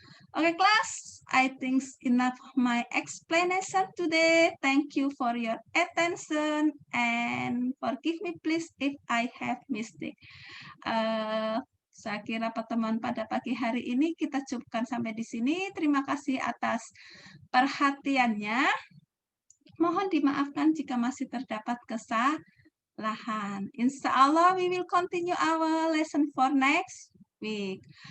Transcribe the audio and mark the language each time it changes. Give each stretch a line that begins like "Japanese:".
English: Okay, class, I think enough my explanation today. Thank you for your attention and forgive me please if I have mistake.
Indonesian: Saya kira pertemuan pada pagi hari ini kita cukupkan sampai di sini. Terima kasih atas perhatiannya. Mohon dimaafkan jika masih terdapat kesalahan.
English: Insya Allah, we will continue our lesson for next week.